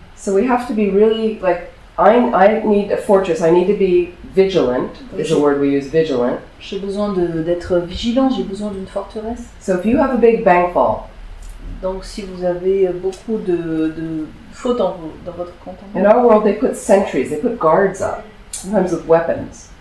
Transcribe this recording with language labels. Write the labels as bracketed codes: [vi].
[en] So we have to be really like, I need a fortress. I need to be vigilant, is a word we use, vigilant. [fr] J'ai besoin d'être vigilant, j'ai besoin d'une forteresse. [en] So if you have a big bank vault, [fr] Donc si vous avez beaucoup de fautes dans votre compte en [en] in [fr] banque, [en] our world they put sentries, they put guards up, sometimes with weapons.